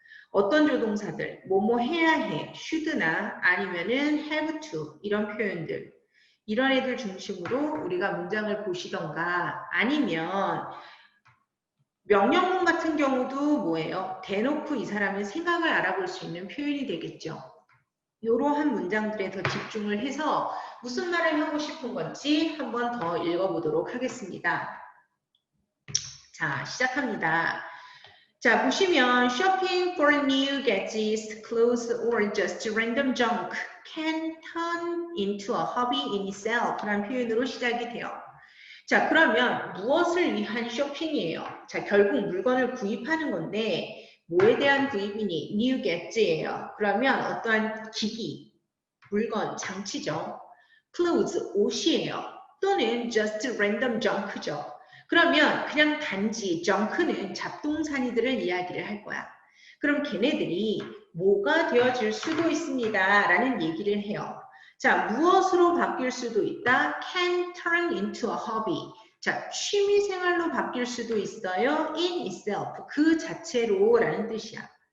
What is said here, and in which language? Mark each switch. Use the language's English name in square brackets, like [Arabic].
[Korean] 어떤 조동사들, 뭐뭐 해야 해, should나 아니면은 have to 이런 표현들, 이런 애들 중심으로 우리가 문장을 보시던가, 아니면 명령문 같은 경우도 뭐예요? 대놓고 이 사람의 생각을 알아볼 수 있는 표현이 되겠죠. 이러한 문장들에 더 집중을 해서 무슨 말을 하고 싶은 건지 한번 더 읽어보도록 하겠습니다. 자, 시작합니다. 자, 보시면 [English] shopping for new gadgets, clothes, or just random junk can turn into a hobby in itself [Korean] 라는 표현으로 시작이 돼요. 자, 그러면 무엇을 위한 쇼핑이에요? 자, 결국 물건을 구입하는 건데 뭐에 대한 구입이니? [English] new gadget예요. [Korean] 그러면 어떠한 기기, 물건, 장치죠. clothes, 옷이에요. [English] 또는 just random junk죠. [Korean] 그러면 그냥 단지 junk는 잡동사니들을 이야기를 할 거야. 그럼 걔네들이 뭐가 되어질 수도 있습니다. 라는 얘기를 해요. 자, 무엇으로 바뀔 수도 있다? [English] can turn into a hobby. [Korean] 자, 취미생활로 바뀔 수도 있어요. [English] in itself, [Korean] 그 자체로 라는 뜻이야.